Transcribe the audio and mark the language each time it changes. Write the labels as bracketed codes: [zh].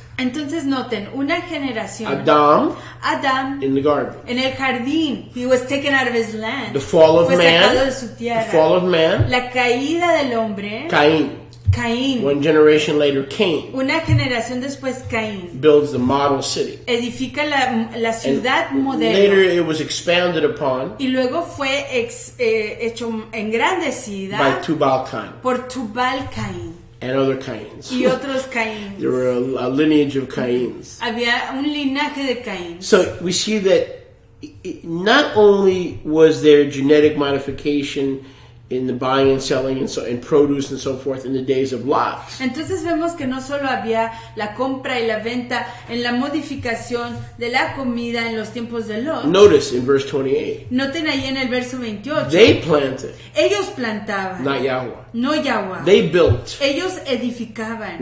[es] Entonces noten, una generación, [en] Adam in the garden. [es] en el jardín, [en] he was taken out of his land, The fall of [es] fue sacado de [en] man. [es] su [en] The [es] tierra. [en] fall of man. [es] La caída del hombre, Caín. [en] One generation later, Cain [es] Una generación después, Caín [en] builds the model city. [es] edifica la ciudad [en] And [es] modelo. [en] later it was expounded upon [es] Y luego fue hecho engrandecida [en] by Tubal-Cain [es] por Tubal Caín [en] and other Cains. [es] y otros Caín. [en] There were a lineage of Cains. [es] Había un linaje de Caín. [en] So we see that not only was there genetic modification in the buying and selling and produce and so forth in the days of Lot. [es] Entonces vemos que no solo había la compra y la venta en la modificación de la comida en los tiempos de Lot. [en] Notice in verse 28, [es] Noten ahí en el verso 28. [en] they planted, [es] Ellos plantaban, [en] not Yahweh. [es] no Yahweh. [en] They built, [es] Ellos edificaban,